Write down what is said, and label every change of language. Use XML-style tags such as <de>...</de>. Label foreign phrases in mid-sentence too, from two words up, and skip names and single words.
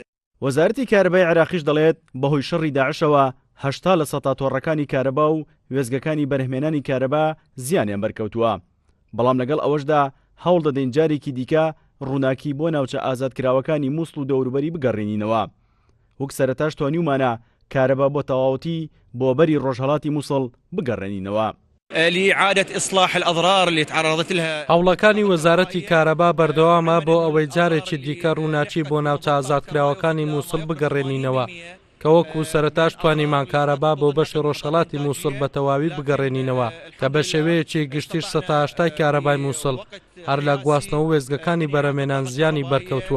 <ckb>وەزارەتی کارەبای عێراقیش دەڵێت بەهۆی شەڕی داعشەوە 80 لە سەتا تۆڕەکانی کارەبا و وێزگەکانی بەرهمێنانی کارەبا زیانیان بەرکەوتووە. بەڵام لەگەڵ ئەوەشدا هەوڵ دەدەین جارێکی دیکە ڕووناکی بۆ ناوچە ئازادکراوەکانی مووسڵ و دەوروبەری بگەڕێنینەوە. وەک سەرەتاش توانیومانە کارەبا بۆ تەواوەتی بۆ بەری ڕۆژهەڵاتی مووسڵ بگەڕێنینەوە.</ckb> <ar>لإعادة إصلاح الأضرار اللي تعرضت لها.</ar> <ckb>هەوڵەکانی وەزارەتی کارەبا بەردەوامە بۆ ئەوەی جارێکی دیکە ڕووناچی بۆ ناوچە ئازادکراوەکانی مووسڵ بگەڕێنینەوە کە وەکو سەرەتاش توانیمان کارەبا بۆ بەشی ڕۆژهەڵاتی مووسڵ بە تەواوی بگەڕێنینەوە کە بە شێوەیەکی گشتیش 180 کارەبای مووسڵ هەر لە گواستنەوە وێزگەکانی بەرەمێنان زیانی بەرکەوتووە.</ckb>